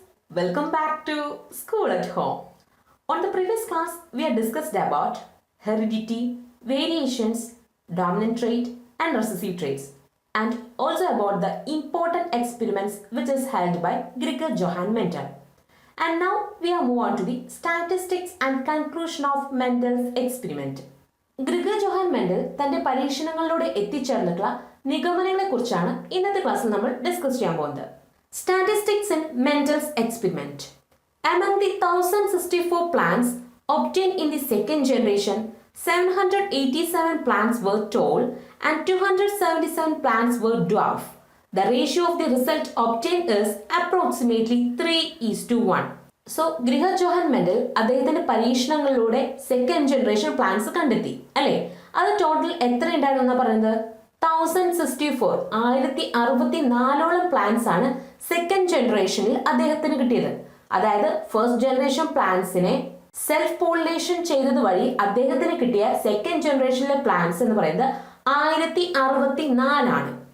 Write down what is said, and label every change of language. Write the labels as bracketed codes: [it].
[en] Welcome back to School at Home. On the previous class, we had discussed about heredity, variations, dominant trait and recessive traits, and also about the important experiments which is held by Gregor Johann Mendel. And now we are move on to the statistics and conclusion of Mendel's experiment. [ml] Gregor Johann Mendel തന്റെ പരീക്ഷണങ്ങളിലൂടെ എത്തിച്ചേർന്നിട്ടുള്ള നിഗമനങ്ങളെക്കുറിച്ചാണ് ഇന്നത്തെ ക്ലാസ്സിൽ നമ്മൾ discuss ചെയ്യാൻ പോകുന്നത്. [en] Statistics in Mendels Experiment. Among the 1064 plants obtained in the second generation, 787 plants were tall and 277 plants were dwarf. The ratio of the result obtained is approximately 3:1. [ml] So Gregor Johann Mendel അദ്ദേഹത്തിന്റെ പരീക്ഷണങ്ങളിലൂടെ second generation plants കണ്ടെത്തി അല്ലേ. അത് total എത്ര ഉണ്ടായിരുന്നു പറയുന്നത്? 1064 plants ആണ് second ജനറേഷനിൽ അദ്ദേഹത്തിന് കിട്ടിയത്. അതായത് ഫസ്റ്റ് ജനറേഷൻ പ്ലാന്റ്സിനെ സെൽഫ് പോളിനേഷൻ ചെയ്തത് വഴി അദ്ദേഹത്തിന് കിട്ടിയ സെക്കൻഡ് ജനറേഷനിലെ പ്ലാന്റ്സ് എന്ന് പറയുന്നത് 1064 ആണ്.